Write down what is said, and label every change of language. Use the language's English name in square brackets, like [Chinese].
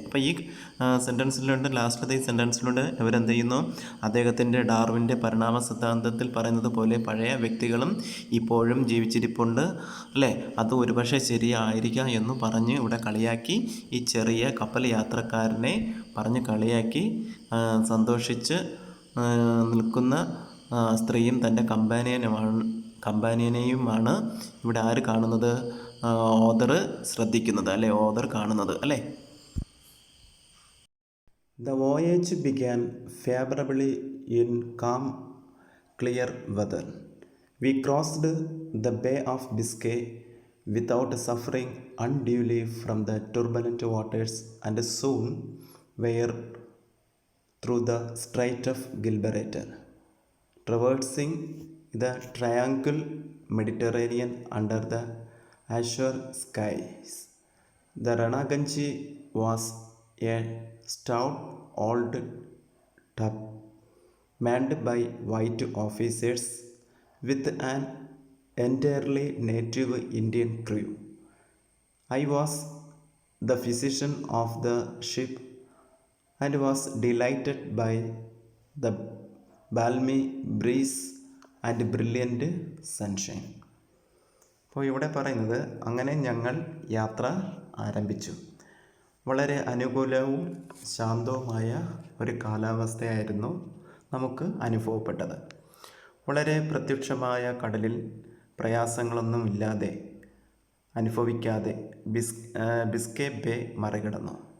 [Malayalam] അപ്പോൾ ഈ സെൻറ്റൻസിലുണ്ട്, ലാസ്റ്റിലത്തെ ഈ സെൻറ്റൻസിലുണ്ട് ഇവരെന്ത് ചെയ്യുന്നു, അദ്ദേഹത്തിൻ്റെ ഡാർവിൻ്റെ പരിണാമ സിദ്ധാന്തത്തിൽ പറയുന്നത് പോലെ പഴയ വ്യക്തികളും ഇപ്പോഴും ജീവിച്ചിരിപ്പുണ്ട് അല്ലേ, അത് ഒരുപക്ഷെ ശരിയായിരിക്കാം എന്ന് പറഞ്ഞ് ഇവിടെ കളിയാക്കി ഈ ചെറിയ കപ്പൽ യാത്രക്കാരനെ പറഞ്ഞ് കളിയാക്കി സന്തോഷിച്ച് നിൽക്കുന്ന സ്ത്രീയും തൻ്റെ കമ്പാനിയനെയുമാണ് ഇവിടെ ആര് കാണുന്നത്, ഓതർ ശ്രദ്ധിക്കുന്നത് അല്ലെ, ഓതർ കാണുന്നത് അല്ലേ. [English] The voyage began favorably in calm, clear weather. We crossed the Bay of Biscay without suffering unduly from the turbulent waters and soon were through the Strait of Gibraltar, traversing the tranquil Mediterranean under the azure skies. The Ranaganji was a stout old tub manned by white officers with an entirely native Indian crew. I was the physician of the ship and was delighted by the balmy breeze and brilliant sunshine. [Malayalam] അപ്പോൾ ഇവിടെ പറയുന്നത്, അങ്ങനെ ഞങ്ങൾ യാത്ര ആരംഭിച്ചു. വളരെ അനുകൂലവും ശാന്തവുമായ ഒരു കാലാവസ്ഥയായിരുന്നു നമുക്ക് അനുഭവപ്പെട്ടത്. വളരെ പ്രത്യക്ഷമായ കടലിൽ പ്രയാസങ്ങളൊന്നുമില്ലാതെ അനുഭവിക്കാതെ ബിസ്കേ ബേ മറികടന്നു.